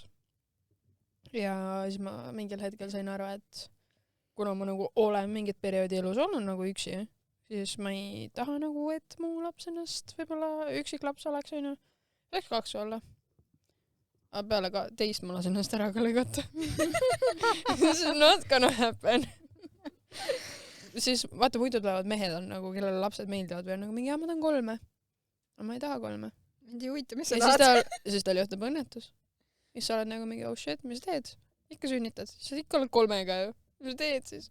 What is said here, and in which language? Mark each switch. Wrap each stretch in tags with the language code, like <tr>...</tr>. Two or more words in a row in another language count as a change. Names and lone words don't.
<et>Ja siis ma mingil hetkel sain aru, et kuna ma nagu olen mingit perioodi elus olnud nagu üksi, siis ma ei taha nagu, et mu laps ennast võib-olla üksik laps oleks, on ju. Läks 2 olla. Aga peale ka teist ma lasin ennast ära ka lõigata.</et> <en>This is not gonna happen.</en> <et>Siis vaata, muidu tulevad mehed on nagu, kellele lapsed meeldivad või on nagu mingi, ma tahan 3. Aga ma ei taha 3. Mind ei huvita, mis sa tahad. Siis tal juhtub õnnetus. Siis sa oled nagu mingi,</et> <en>oh shit,</en> <et>mis teed? Ikka sünnitad. Siis ikka oled 3-ga ju. Mis teed siis?</et>